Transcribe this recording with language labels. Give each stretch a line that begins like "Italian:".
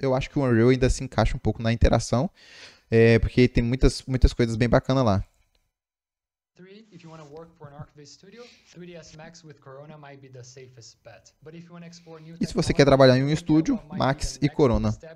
Portuguese: Eu acho que o Unreal ainda se encaixa um pouco na interação, porque tem muitas coisas bem bacanas lá.
English: If you want to work for an ArcViz studio, 3ds Max with Corona might be the safest bet. But if you want to explore new
Portuguese: e se você quer trabalhar em um estúdio, Max e Corona.